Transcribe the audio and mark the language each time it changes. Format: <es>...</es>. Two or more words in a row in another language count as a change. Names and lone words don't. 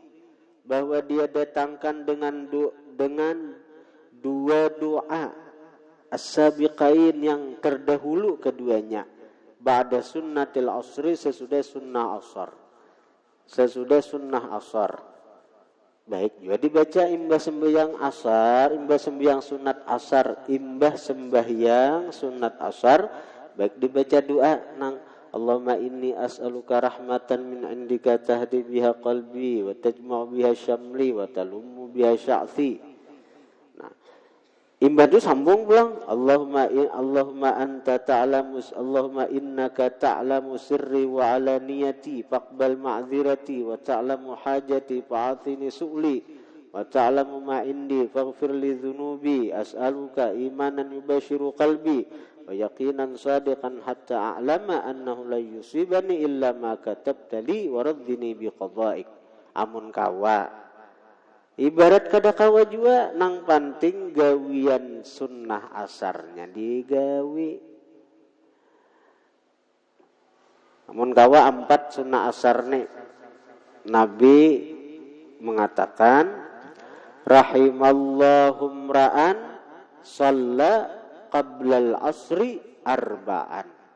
<bjn>Bahwa dia datangkan dengan 2 doa as-sabiqain yang terdahulu keduanya,</bjn> <ar>بعد سنة العصر,</ar> <bjn>sesudah sunnah asar. Sesudah sunnah asar. Baik juga dibaca imbah sembahyang asar, imbah sembahyang sunat asar, imbah sembahyang sunat asar, baik dibaca doa nang</bjn> <ar>اللهم إني أسألك رحمة من عندك تهدي بها قلبي وتجمع بها شملي وتلم بها شعثي.</ar> <bjn>Nah, imbah itu sambung pulang.</bjn> <ar>اللهم أنت تعلم اللهم إنك تعلم سري وعلانيتي فاقبل معذرتي وتعلم حاجتي فأعطني سؤلي وتعلم ما عندي فاغفر لي ذنوبي أسألك إيمانا يباشر قلبي ويقينا صادقا حتى أعلم أنه لا يصيبني إلا ما كتبت لي ورضني بقضائك.</ar> <bjn>Amun kawa ibarat kada kawa juga nang penting gawian sunnah asarnya digawi. Amun kawa 4 sunnah asarnya Nabi mengatakan</bjn> <ar>رحم الله امرأ صلى قبل العصر أربعا.</ar>